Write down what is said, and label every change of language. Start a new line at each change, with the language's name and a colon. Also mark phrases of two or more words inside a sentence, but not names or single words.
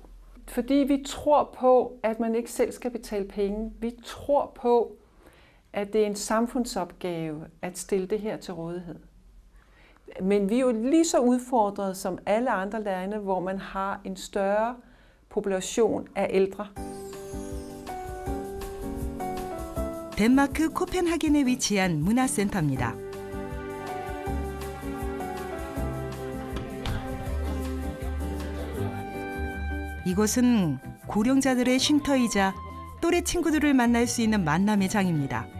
Danish: Fordi vi tror på, at man ikke selv skal betale penge. Vi tror på, at det er en samfundsopgave at stille det her til rådighed. Men vi er jo lige så udfordret som alle andre lande, hvor man har en større population af ældre.
Korean: 덴마크 코펜하겐에 위치한 문화센터입니다. 이곳은 고령자들의 쉼터이자 또래 친구들을 만날 수 있는 만남의 장입니다.